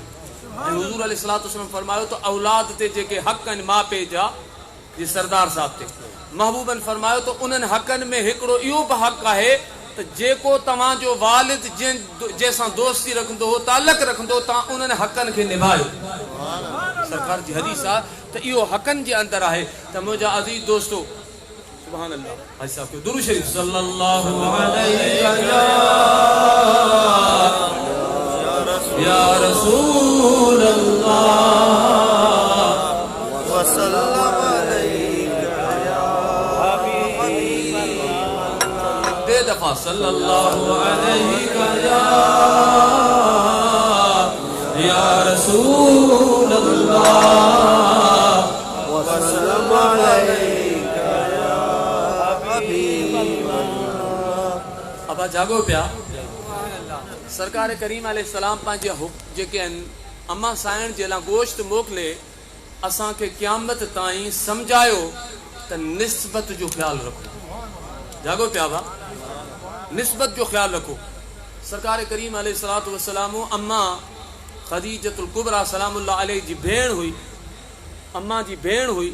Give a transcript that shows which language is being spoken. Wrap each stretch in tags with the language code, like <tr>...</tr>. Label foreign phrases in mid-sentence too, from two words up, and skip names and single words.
<sd>ऐं हुज़ूर</sd> <ar>عليه الصلاة والسلام</ar> <sd>फरमायो त औलाद ते जेके हक़ आहिनि माउ पीउ जा जे सरदार साहब ते महबूबनि फरमायो त उन्हनि हक़नि में हिकिड़ो इहो बि हक़ आहे त जेको तव्हांजो वालिद जंहिंसां दोस्ती रखंदो हो, तालुक़ रखंदो, तव्हां उन्हनि हक़नि खे निभायो। सरकार जी हदीस आहे त इहो हक़नि जे अंदरि आहे त मुंहिंजा अज़ीज़ दोस्तो</sd> <ar>سبحان الله</ar> <sd>भाई साहब के दुरूद शरीफ</sd> <ar>صلى الله عليه يا رسول الله وسلم عليك يا حبيب الله.</ar> <sd>दे दफा</sd> <ar>صلى الله عليك يا رسول الله وسلم عليك يا حبيب الله.</ar> <sd>अब जागो पिया। सरकार करीम अलैहिस्सलाम पंहिंजे जेके आहिनि अम्मा साइण जे लाइ गोश्त मोकिले असांखे क़यामत ताईं सम्झायो त निस्बत जो ख़्यालु रखो। जागो पिया बा, निस्बत जो ख़्यालु रखो। सरकार करीम</sd> <ar>عليه الصلاة والسلام</ar> <sd>अम्मा ख़दीजतुल कुबरा</sd> <ar>سلام الله عليه</ar> <sd>जी भेण हुई, अम्मा जी भेण हुई।</sd>